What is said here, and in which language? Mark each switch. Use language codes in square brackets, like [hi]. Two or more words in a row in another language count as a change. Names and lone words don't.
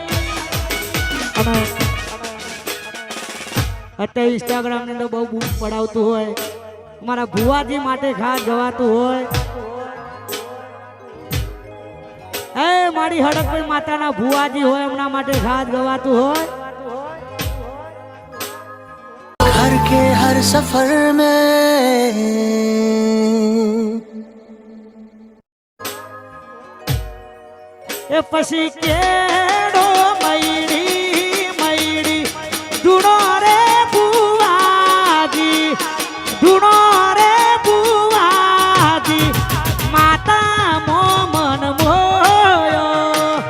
[gu] અત્યારે ઇન્સ્ટાગ્રામ ને તો બહુ બૂમ પડાવતું હોય મારા ભુવાજી માટે ખાસ ગવાતું હોય એ મારી હડકભાઈ માતાના ભુવાજી હોય એમના માટે ખાસ ગવાતું હોય [hi] घर के हर सफर में [gu] પછી કેડો મયડી મયડી ધૂણો રે બુવાજી ધૂણો રે બુવાજી માતા મોમન મોયો